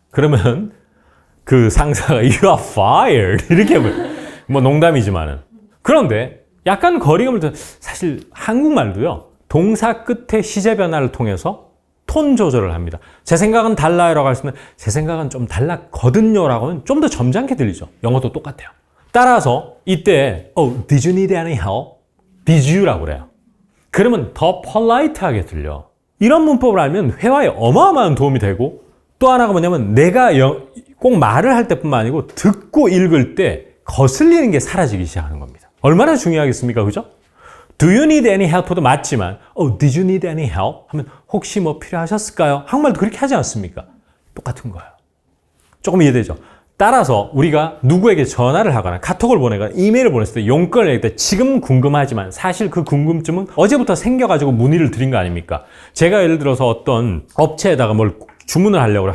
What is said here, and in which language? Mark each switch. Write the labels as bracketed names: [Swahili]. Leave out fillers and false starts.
[Korean] 그러면 그 상사가 [English] You are fired [Korean] 이렇게 뭐 농담이지만은 그런데 약간 거리감을 사실 한국말도요 동사 끝에 시제 변화를 통해서 톤 조절을 합니다. 제 생각은 달라요라고 할 수는 제 생각은 좀 달랐거든요라고 하면 좀 더 점잖게 들리죠. 영어도 똑같아요. 따라서 이때 [English] did you need any help? did you [Korean] 라고 그래요. 그러면 더 polite하게 들려. 이런 문법을 알면 회화에 어마어마한 도움이 되고 또 하나가 뭐냐면 내가 꼭 말을 할 때뿐만 아니고 듣고 읽을 때 거슬리는 게 사라지기 시작하는 겁니다. 얼마나 중요하겠습니까? 그죠? [English] Do you need any help도 [Korean] 맞지만 [English] did you need any help? [Korean] 하면 혹시 뭐 필요하셨을까요? 한국말도 그렇게 하지 않습니까? 똑같은 거예요. 조금 이해되죠? 따라서 우리가 누구에게 전화를 하거나 카톡을 보내거나 이메일을 보냈을 때 용건을 낼 때 지금 궁금하지만 사실 그 궁금증은 어제부터 생겨가지고 문의를 드린 거 아닙니까? 제가 예를 들어서 어떤 업체에다가 뭘 주문을 하려고 해요.